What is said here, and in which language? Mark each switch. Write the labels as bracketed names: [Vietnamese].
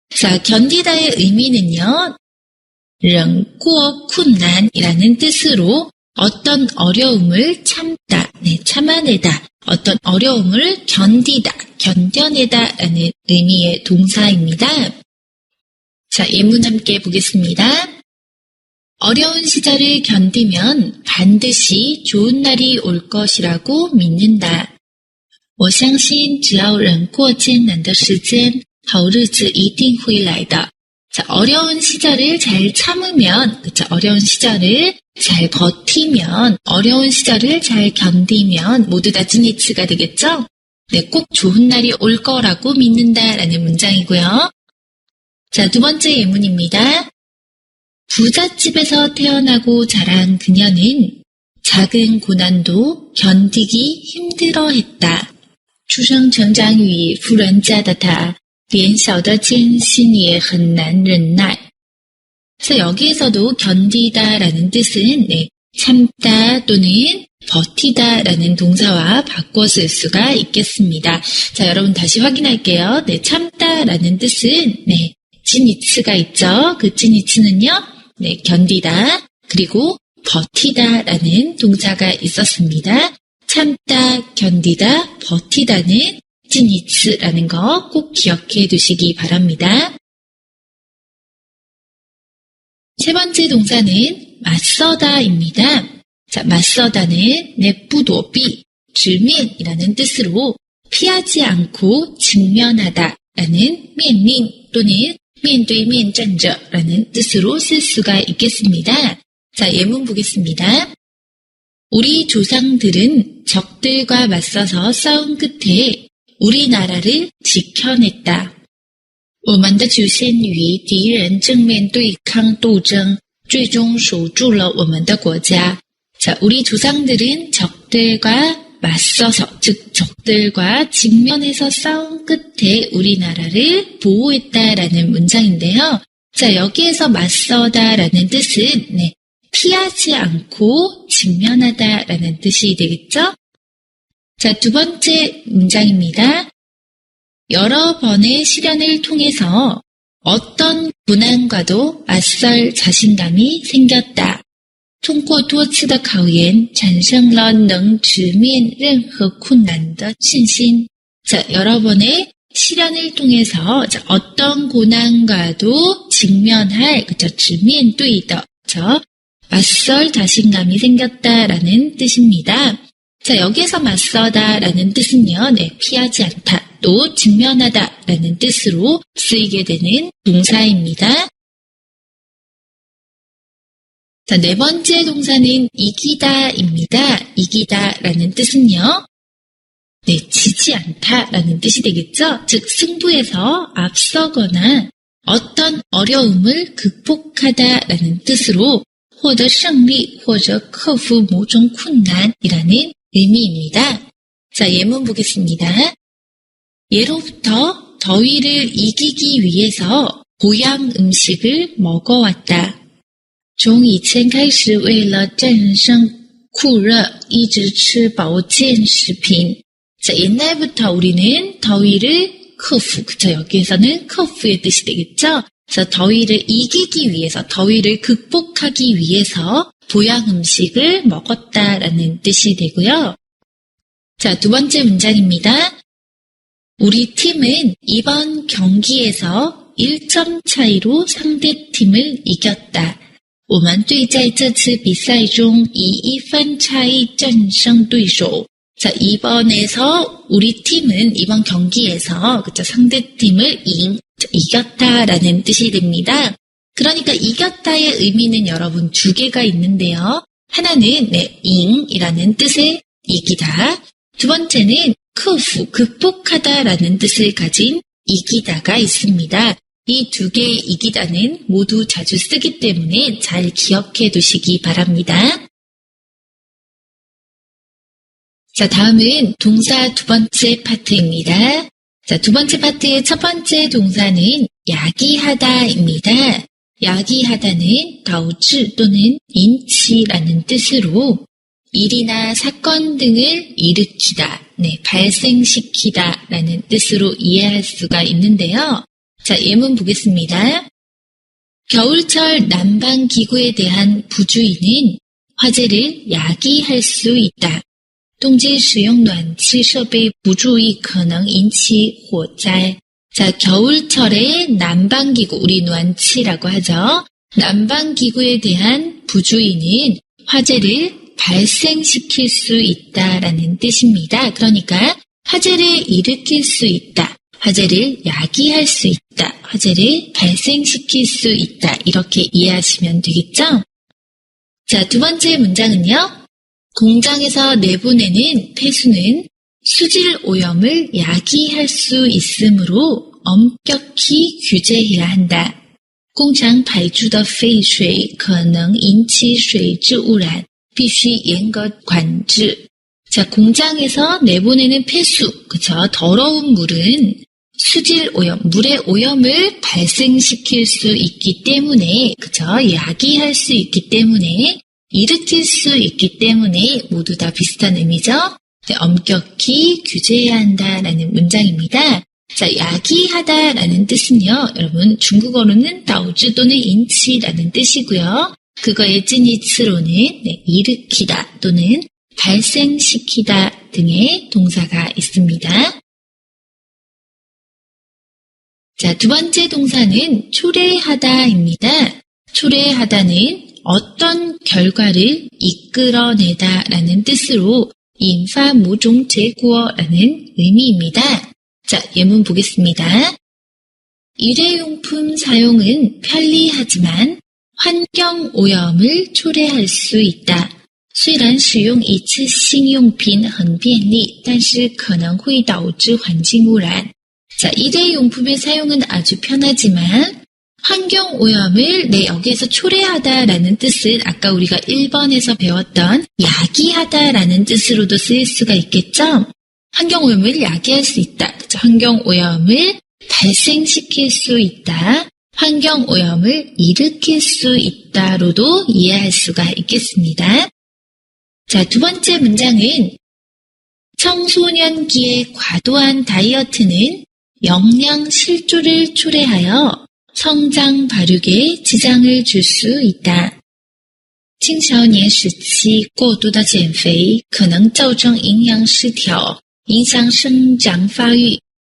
[Korean] 자, 견디다의 의미는요. [Chinese] 忍过困难 [Korean] 이라는 뜻으로 어떤 어려움을 참다, 네, 참아내다, 어떤 어려움을 견디다, 견뎌내다라는 의미의 동사입니다. 자, 예문 함께 보겠습니다. 어려운 시절을 견디면 반드시 좋은 날이 올 것이라고 믿는다. [Chinese] 我相信只要忍过艰难的时间，好日子一定会来的. [Korean] 자, 어려운 시절을 잘 참으면, 그쵸, 어려운 시절을 잘 버티면, 어려운 시절을 잘 견디면 모두 다 찐이츠가 되겠죠? 네, 꼭 좋은 날이 올 거라고 믿는다라는 문장이고요. 자, 두 번째 예문입니다. 부잣집에서 태어나고 자란 그녀는 작은 고난도 견디기 힘들어했다. [Chinese] 出生成长于富人家的她连小的艰辛也很难忍耐. [Korean] 그래서 여기에서도 견디다라는 뜻은 네, 참다 또는 버티다라는 동사와 바꿔 쓸 수가 있겠습니다. 자, 여러분 다시 확인할게요. 네, 참다라는 뜻은 네, 찐이츠가 있죠. 그 찐이츠는요, 네, 견디다 그리고 버티다라는 동사가 있었습니다. 참다, 견디다, 버티다는 찐이츠라는 거 꼭 기억해 두시기 바랍니다. 세 번째 동사는 맞서다입니다. 자, 맞서다는 내뿌도비, 질면이라는 뜻으로 피하지 않고 직면하다라는 면링 또는 면 [Chinese] 对面站着 [Korean] 라는 뜻으로 쓸 수가 있겠습니다. 자, 예문 보겠습니다. 우리 조상들은 적들과 맞서서 싸운 끝에 우리나라를 지켜냈다. [Chinese] 我们的祖先与敌人正面对抗斗争，最终守住了我们的国家. [Korean] 자, 우리 조상들은 적들과 맞서서, 즉 적들과 직면해서 싸운 끝에 우리나라를 보호했다라는 문장인데요. 자, 여기에서 맞서다라는 뜻은 피하지 않고 직면하다라는 뜻이 되겠죠? 자, 두 번째 문장입니다. 여러 번의 시련을 통해서 어떤 고난과도 맞설 자신감이 생겼다. [Chinese] 通过多次的考验产生了能直面任何困难的信心. [Korean] 자, 여러 번의 시련을 통해서 어떤 고난과도 직면할, 그쵸, [Chinese] 直面对的, [Korean] 그쵸, 맞설 자신감이 생겼다라는 뜻입니다. 자, 여기에서 맞서다라는 뜻은요, 피하지 않다, 또 직면하다라는 뜻으로 쓰이게 되는 동사입니다. 자, 네 번째 동사는 이기다입니다. 이기다라는 뜻은요, 지지 않다라는 뜻이 되겠죠? 즉, 승부에서 앞서거나 어떤 어려움을 극복하다라는 뜻으로 [Chinese] 获得胜利或者克服某种困难 [Korean] 이라는 의미입니다. 자, 예문 보겠습니다. 예로부터 더위를 이기기 위해서 보양 음식을 먹어왔다. [Chinese] 从以前开始为了战胜酷热一直吃保健食品. [Korean] 자, 옛날부터 우리는 더위를 [Chinese] 克服, [Korean] 그쵸, 여기에서는 克服의 뜻이 되겠죠? 그래서 더위를 이기기 위해서, 더위를 극복하기 위해서 보양 음식을 먹었다라는 뜻이 되고요. 자, 두 번째 문장입니다. 우리 팀은 이번 경기에서 1점 차이로 상대팀을 이겼다. [Chinese] 我们队在这次比赛中以1分差异战胜对手. [Korean] 자, 이번에서 우리 팀은 이번 경기에서, 그쵸, 상대팀을 이겼다라는 뜻이 됩니다. 그러니까 이겼다의 의미는 여러분 두 개가 있는데요. 하나는 잉이라는 뜻의 이기다. 두 번째는 크프, 극복하다라는 뜻을 가진 이기다가 있습니다. 이 두 개의 이기다는 모두 자주 쓰기 때문에 잘 기억해 두시기 바랍니다. 자, 다음은 동사 두 번째 파트입니다. 자, 두 번째 파트의 첫 번째 동사는 야기하다입니다. 야기하다는 다우치 또는 인치라는 뜻으로 일이나 사건 등을 일으키다, 발생시키다라는 뜻으로 이해할 수가 있는데요. 자, 예문 보겠습니다. 겨울철 난방기구에 대한 부주의는 화재를 야기할 수 있다. [Chinese] 冬季使用暖气设备不注意可能引起火灾. [Korean] 자, 겨울철에 난방기구, 우리暖气라고 하죠. 난방기구에 대한 부주의는 화재를 발생시킬 수 있다라는 뜻입니다. 그러니까 화재를 일으킬 수 있다, 화재를 야기할 수 있다, 화재를 발생시킬 수 있다, 이렇게 이해하시면 되겠죠? 자, 두 번째 문장은요. 공장에서 내보내는 폐수는 수질 오염을 야기할 수 있으므로 엄격히 규제해야 한다. [Chinese] 工厂排出的废水可能引起水质污染，必须严格管制. [Korean] 자, 공장에서 내보내는 폐수, 그쵸? 더러운 물은 수질 오염, 물의 오염을 발생시킬 수 있기 때문에, 그쵸? 야기할 수 있기 때문에, 일으킬 수 있기 때문에 모두 다 비슷한 의미죠. 엄격히 규제해야 한다라는 문장입니다. 자, 야기하다라는 뜻은요, 여러분 중국어로는 다우즈 또는 인치라는 뜻이고요. 그거의 찐이츠로는 일으키다 또는 발생시키다 등의 동사가 있습니다. 자, 두 번째 동사는 초래하다입니다. 초래하다는 어떤 결과를 이끌어내다라는 뜻으로 인파 모종 제구어라는 의미입니다. 자, 예문 보겠습니다. 일회용품 사용은 편리하지만 환경 오염을 초래할 수 있다. [Chinese] 虽然使用一次性用品很便利，但是可能会导致环境污染. [Korean] 자, 일회용품의 사용은 아주 편하지만 환경오염을 여기에서 초래하다라는 뜻은 아까 우리가 1번에서 배웠던 야기하다라는 뜻으로도 쓰일 수가 있겠죠? 환경오염을 야기할 수 있다. 그렇죠? 환경오염을 발생시킬 수 있다. 환경오염을 일으킬 수 있다로도 이해할 수가 있겠습니다. 자, 두 번째 문장은 청소년기의 과도한 다이어트는 영양실조를 초래하여 성장 발육에 지장을 줄 수 있다. [Chinese] 青少年时期过度的减肥可能造成营养失调，影响生长发育。